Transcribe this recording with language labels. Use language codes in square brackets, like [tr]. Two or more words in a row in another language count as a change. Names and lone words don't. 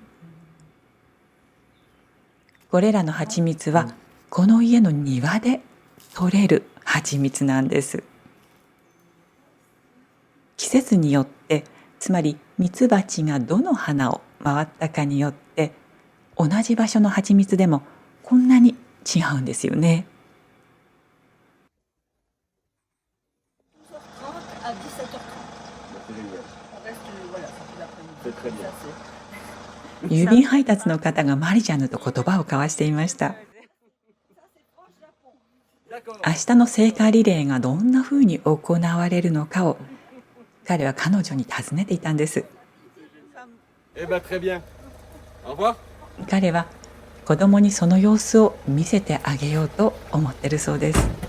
[ja] これらの蜂蜜はこの家の庭で採れる蜂蜜なんです。季節によって、つまりミツバチがどの花を回ったかによって同じ場所の蜂蜜でもこんなに違うんですよね。 [fr] À 17h30. On reste, voilà, c'est très bien. [ja] 郵便配達の方がマリジャヌと言葉を交わしていました。明日の聖火リレーがどんなふうに行われるのかを彼は彼女に尋ねていたんです。彼は子供にその様子を見せてあげようと思ってるそうです。